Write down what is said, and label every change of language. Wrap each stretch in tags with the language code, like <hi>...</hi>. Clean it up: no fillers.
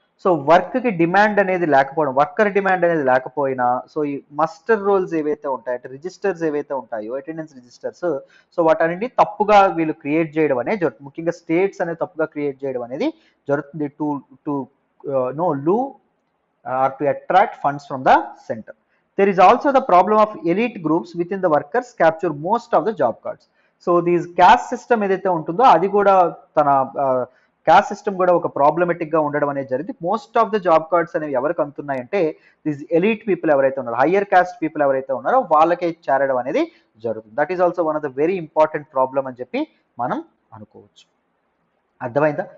<te>So వర్క్కి demand అనేది లేకపోవడం, వర్కర్ డిమాండ్ అనేది లేకపోయినా, సో ఈ మస్టర్ రోల్స్ ఏవైతే ఉంటాయో అంటే రిజిస్టర్స్ ఏవైతే ఉంటాయో అటెండెన్స్ రిజిస్టర్స్, సో వాటన్నింటినీ తప్పుగా వీళ్ళు క్రియేట్ చేయడం అనేది జరుగుతుంది. ముఖ్యంగా స్టేట్స్ అనేది తప్పుగా క్రియేట్ చేయడం అనేది జరుగుతుంది</te> <en>To lure to attract funds from the centre. There is also the problem of elite groups within the workers capture most of the job cards.</en> <te>So these caste system ఏదైతే ఉంటుందో అది కూడా తన క్యాస్ట్ సిస్టమ్ కూడా ఒక problematic గా ఉండడం అనేది జరిగింది. Most of the job cards అనేవి ఎవరికి అందుతున్నాయంటే దీస్ ఎలీట్ పీపుల్ ఎవరైతే ఉన్నారో, హయ్యర్ క్యాస్ట్ పీపుల్ ఎవరైతే ఉన్నారో వాళ్ళకే చేరడం అనేది జరుగుతుంది.</te> <en>that is also one of the very important problem</en> <te>అని చెప్పి మనం అనుకోవచ్చు. అర్థమైందా?</te>